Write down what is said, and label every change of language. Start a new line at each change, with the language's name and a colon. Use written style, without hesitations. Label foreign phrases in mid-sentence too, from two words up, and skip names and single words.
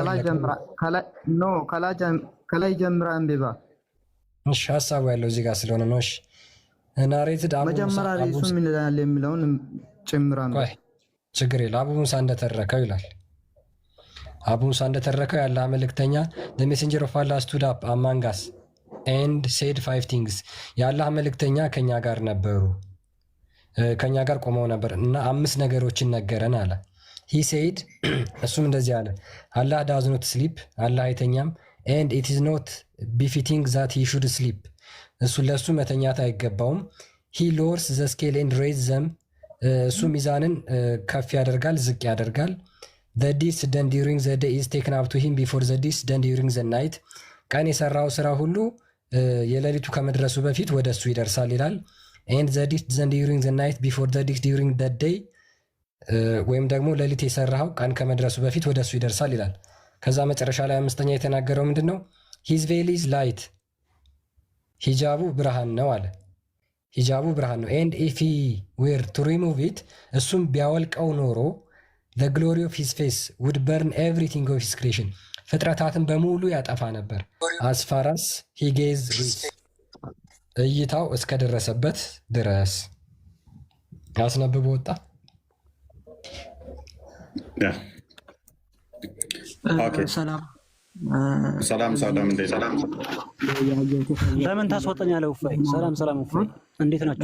Amharic: ከላይ ጀምራ አንብባ። እሺ ሀሳቡ ያለው እዚህ ጋር ስለሆነ ነው። እሺ ናሬትድ መጀመሪያ ርዕሱ ምን ይላል የሚለውን ጭምራ ነው። ችግር የለም። አቡ ሙሳ እንደተረከው ይላል። አቡ ሙሳ እንደተረከው የአላህ መልእክተኛ
English: the messenger of Allah stood up among us and said 5 things
Amharic: የአላህ መልእክተኛ ከኛ ጋር ነበሩ፣ ከኛ ጋር ቆመው ነበር እና 5 ነገሮችን ነገረን አለ።
English: he said
Amharic: እሱም እንደዚህ አለ አላህ
English: does not sleep
Amharic: አላህ አይተኛም
English: and it is not befitting that he should sleep
Amharic: እሱ ለሱ መተኛት አይገባውም።
English: he lowers the scale and raises them
Amharic: እሱ ሚዛንን ከፍ ያደርጋል ዝቅ ያደርጋል።
English: the deeds done during the day is taken up to him before the deeds done during the night
Amharic: ቀን የሰራው ስራ ሁሉ የሌሊቱ ከመድረሱ በፊት ወደሱ ይደርሳል ይላል።
English: and the deeds done during the night before the deeds during the day
Amharic: ወይም ደግሞ ሌሊት የሰራው ቀን ከመድረሱ በፊት ወደሱ ይደርሳል ይላል። ከዛ መጨረሻ ላይ አምስተኛ የተናገረው ምንድነው?
English: his veil is light
Amharic: ሂጃቡ ብርሃን ነው አለ። ሂጃቡ ብርሃን ነው
English: and if he were to remove it
Amharic: እሱም ቢያወልቀው ኖሮ
English: the glory of his face would burn everything of his creation
Amharic: ፍጥረታትን በሙሉ ያጠፋ ነበር።
English: as far as he gazed reached
Amharic: እይታው እስከደረሰበት ድረስ ያስነብብ ወጣ። ሰላም ሰላም፣ እንዴት ሰላም? ለምን ታስወጣኛለህ? ውፋይ ሰላም ውፋይ፣ እንዴት ናችሁ?